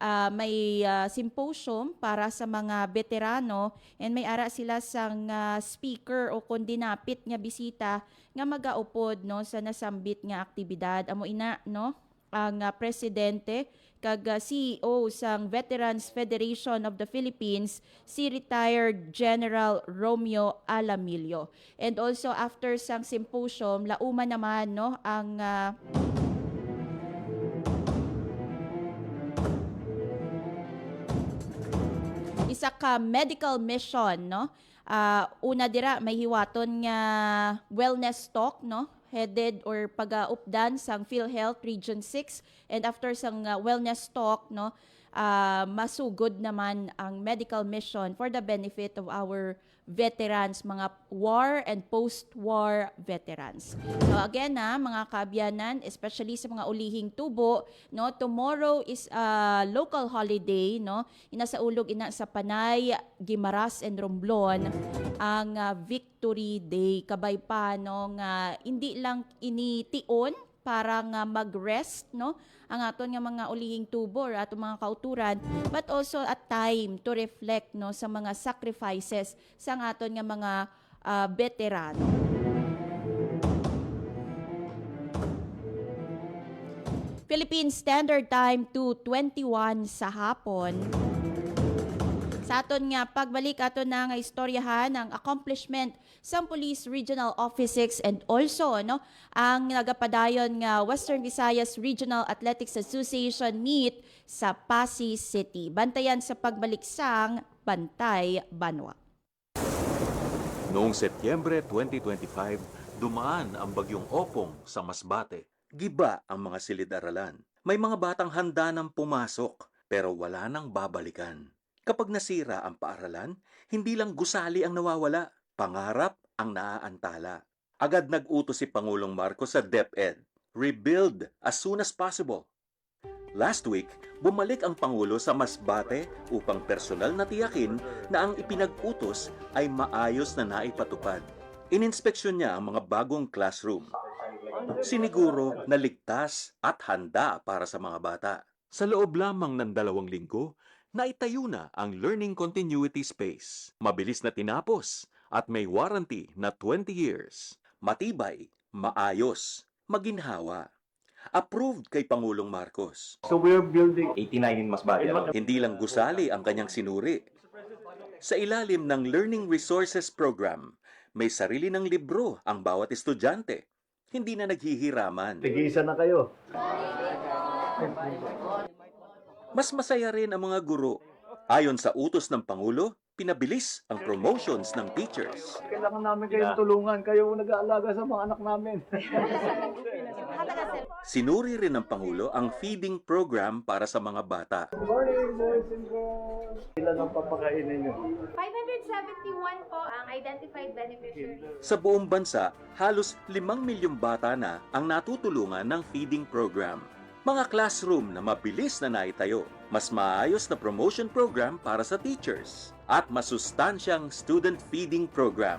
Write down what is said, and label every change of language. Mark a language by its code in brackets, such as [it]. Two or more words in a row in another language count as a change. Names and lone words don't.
[hil] may symposium para sa mga veterano and may ara sila sang speaker o kondinapit nga bisita nga magaupod no sa nasambit nga aktibidad. Amo ina no ang presidente kag CEO sang Veterans Federation of the Philippines, si retired General Romeo Alamillo. And also after sang symposium, lauma naman no ang isa ka [en] medical mission [hil] no. Una dira may hiwaton nga [en] wellness talk [hil] no, headed or pag-updan sang PhilHealth Region 6, and after sang [en] wellness talk [hil] no, masugod naman ang [en] medical mission for the benefit of our veterans, [hil] mga [en] war and post-war veterans. [hil] So again mga kaabyanan, especially sa mga ulihing tubo, no, [en] tomorrow is a local holiday, [hil] no, inasaulog ina sa Panay, Guimaras and Romblon ang Victory Day. Kabay pa no nga hindi lang initiun para nga mag-rest no ang aton nga mga ulihing tubo or aton mga kauturan, [en] but also a time to reflect [hil] no sa mga sacrifices sa aton nga mga veterano. Philippine Standard Time 2:21 sa hapon. Sa aton nga pagbalik aton na nga istoryahan ang accomplishment sa Police Regional Office 6 [en] and also [hil] no ang nagapadayon nga Western Visayas Regional Athletics Association meet sa Pasig City. Bantayan sa pagbalik sang Bantay Banwa. [tl] Noong Setyembre 2025, dumaan ang bagyong Opong sa Masbate. Giba ang mga silid-aralan. May mga batang handa ng pumasok pero wala nang babalikan. Kapag nasira ang paaralan, hindi lang gusali ang nawawala, pangarap ang naaantala. Agad nag-utos si Pangulong Marcos sa DepEd, [en] rebuild as soon as possible. Last week, [tl] bumalik ang Pangulo sa Masbate upang personal na tiyakin na ang ipinag-utos ay maayos na naipatupad. Ininspeksyon niya ang mga bagong classroom. Siniguro na ligtas at handa para sa mga bata. Sa loob lamang ng 2 linggo, naitayo na ang Learning Continuity Space. Mabilis na tinapos at may warranty na 20 years. Matibay, maayos, maginhawa. Approved kay Pangulong Marcos. [en] So we're building 89 in Masbate. [tl] Hindi lang gusali ang kanyang sinuri. Sa ilalim ng Learning Resources Program, may sarili ng libro ang bawat estudyante. Hindi na naghihiraman. [hil] tigisa na kayo. [tl] Mas masaya rin ang mga guro. Ayon sa utos ng Pangulo, pinabilis ang promotions ng teachers. Kailangan namin kayong tulungan. Kayo nag-aalaga sa mga anak namin. Sinuri rin ng Pangulo ang [en] feeding program [tl] para sa mga bata. [en] Good morning, boys and girls. [tl] Ilan ang papakainin nyo? 571 po ang identified beneficiaries. Sa buong bansa, halos 5 milyong bata na ang natutulungan ng [en] feeding program. [tl] Mga classroom na mabilis na naitayo, mas maayos na [en] promotion program [tl] para sa teachers, at masustansyang [en] student feeding program.